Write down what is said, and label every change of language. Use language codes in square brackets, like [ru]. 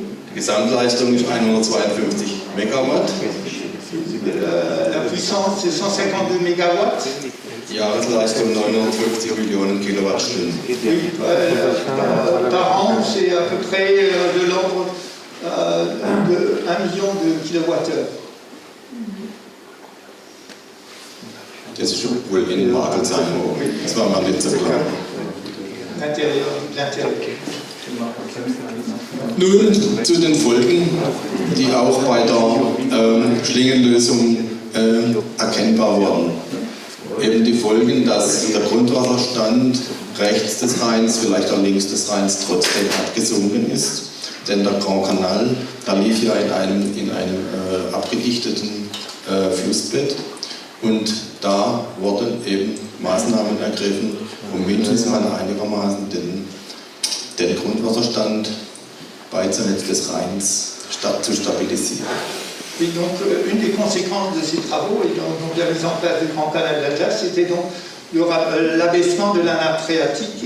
[de] Die Gesamtleistung ist 152 Megawatt. [fr] La puissance, c'est 152 mégawatts. [de] Jahresleistung 950 Millionen Kilowattstunden. [fr] Oui, par an, c'est à peu près de l'ordre de 1 million de kilowattheures. [de] Das ist wohl in Magelsheim. Das war mal nicht so klar. [fr] L'intérieur. [de] Nun zu den Folgen, die auch bei der Schlingenlösung erkennbar wurden. Eben die Folgen, dass der Grundwasserstand rechts des Rheins, vielleicht auch links des Rheins, trotzdem abgesunken ist. Denn der Grand Canal, da lief ja in einem abgedichteten Flussbett. Und da wurden eben Maßnahmen ergriffen, um mindestens mal einigermaßen den Grundwasserstand beidseits des Rheins zu stabilisieren. [fr] Et donc, une des conséquences de ces travaux et donc la mise en place du Grand Canal d'Atlas, c'était donc l'abaissement de la nappe phréatique.